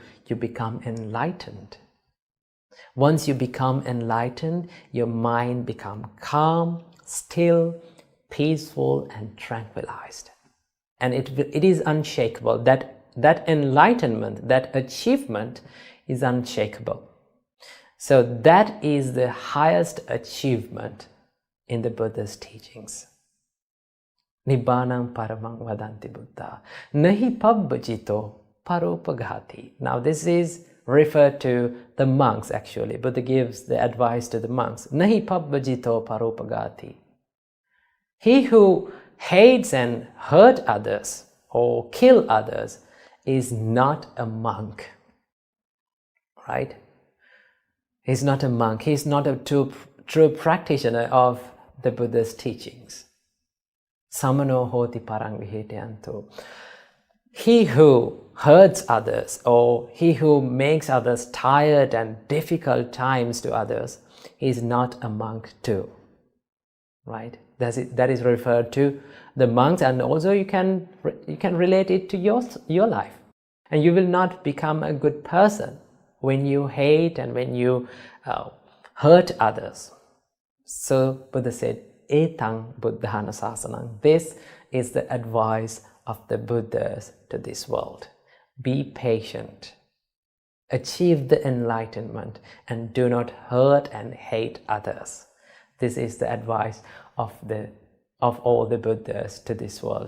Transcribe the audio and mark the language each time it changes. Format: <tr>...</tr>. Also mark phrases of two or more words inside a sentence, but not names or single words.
<en>You become enlightened. Once you become enlightened, your mind becomes calm, still, peaceful, and tranquilized. And it is unshakable. That enlightenment, that achievement is unshakable. So that is the highest achievement in the Buddha's teachings.</en> <pi>Nibbanang paramang vadanti Buddha. Nahi pabbajito paropaghati.</pi> <en>Now this is referred to the monks actually. Buddha gives the advice to the monks.</en> <pi>Nahi pabbajito paropaghati.</pi> <en>He who hates and hurts others or kill others is not a monk, right? He's not a monk. He's not a true practitioner of the Buddha's teachings.</en> <pi>Samano hoti parangvihitayanto.</pi> <en>He who hurts others, or he who makes others tired and difficult times to others, is not a monk too, right? That is referred to the monks, and also you can relate it to your life, and you will not become a good person when you hate and when you hurt others. So Buddha said,</en> <pi>Etang buddhana sasanang.</pi> <en>This is the advice of the Buddhas to this world. Be patient, achieve the enlightenment, and do not hurt and hate others. This is the advice of all the Buddhas to this world.</en>